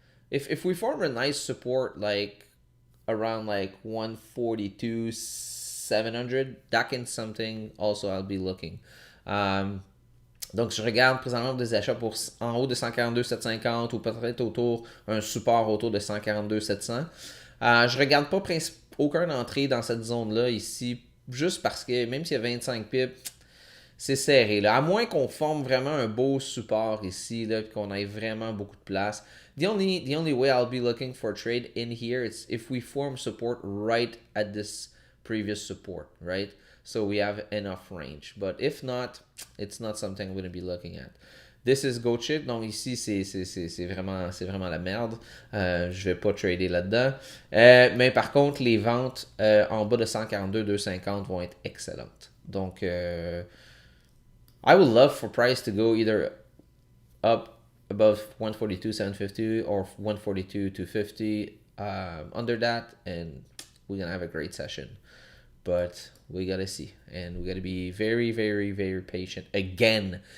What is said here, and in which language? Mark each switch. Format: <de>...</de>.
<en>If we form a nice support like around like 142 700, that can something also I'll be looking.</en> <fr>Donc, je regarde présentement des achats pour en haut de 142 750 ou peut-être autour un support autour de 142 700. Je regarde pas aucun entrée dans cette zone-là ici, juste parce que même s'il y a 25 pips, c'est serré. Là. À moins qu'on forme vraiment un beau support ici, là, qu'on ait vraiment beaucoup de place.</fr> <en>The only way I'll be looking for a trade in here is if we form support right at this previous support, right? So we have enough range. But if not, it's not something I'm going to be looking at. This is goat shit.</en> <fr>Donc ici, c'est vraiment la merde. Je vais pas trader là-dedans. Mais par contre, les ventes en bas de 142, 250 vont être excellentes.</fr> <en>Donc, I would love for price to go either up above 142, 750 or 142, 250. Under that, and we're going to have a great session. But we gotta see, and we gotta be very, very, very patient again.</en>